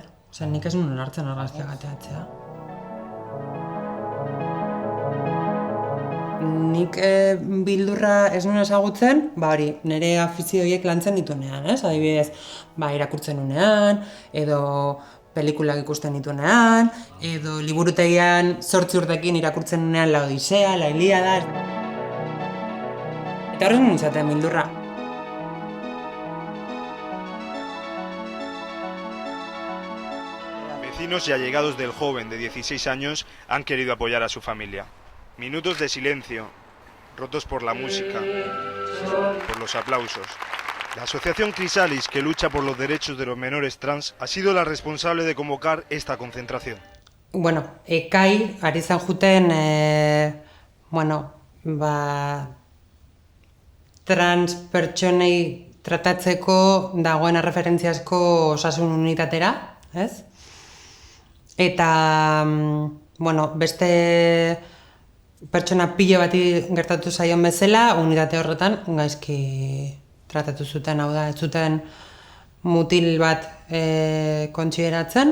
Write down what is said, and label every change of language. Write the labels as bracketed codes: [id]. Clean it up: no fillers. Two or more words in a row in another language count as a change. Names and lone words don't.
[eu] Nik ez nuen hartzen argazkiak ateatzea. Nik bildurra ez nuen ezagutzen, nire afizio horiek lantzen dituenean, ez? Adibidez, irakurtzen nuenean, edo pelikulak ikusten dituenean, edo liburutegian 8 urtekin irakurtzen nuenean La Odisea, La Ilíada. Eta horrez nintzaten bildurra. [es] Vecinos y allegados del joven de 16 años han querido apoyar a su familia. Minutos de silencio, rotos por la música, por los aplausos. La asociación Crisalis, que lucha por los derechos de los menores trans, ha sido la responsable de convocar esta concentración. [eu] Ekai, ari zan juten, trans pertsonei tratatzeko dagoen referentziazko osasun unitatera, ez? Eta, beste pertsona pilo bati gertatu zaion bezala, unitate horretan gaizki tratatu zuten, hau da, ez zuten mutil bat kontsideratzen.